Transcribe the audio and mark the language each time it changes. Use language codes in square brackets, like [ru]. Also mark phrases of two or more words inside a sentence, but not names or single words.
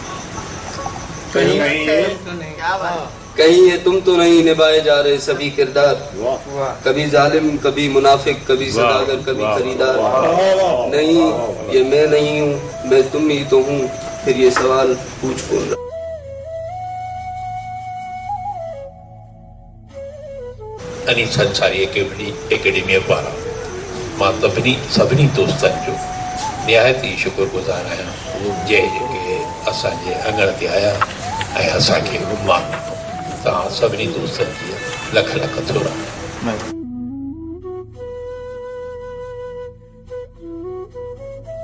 [ur] کہیں یہ تم تو نہیں نبھائے جا رہے سبھی کردار، کبھی ظالم کبھی منافق، کبھی صداگر کبھی خریدار، نہیں یہ میں نہیں ہوں میں تم ہی تو ہوں، پھر یہ سوال پوچھ کون رہا، [sd] انی سنساری اکیڈمی پارا मां सभिनी दोस्तनि जो निहायत ई शुक्रगुज़ार आहियां जंहिं असांजे अङण ते आया ऐं असांखे मान ॾिनो। तव्हां सभिनी दोस्तनि जी लख लख थोरा।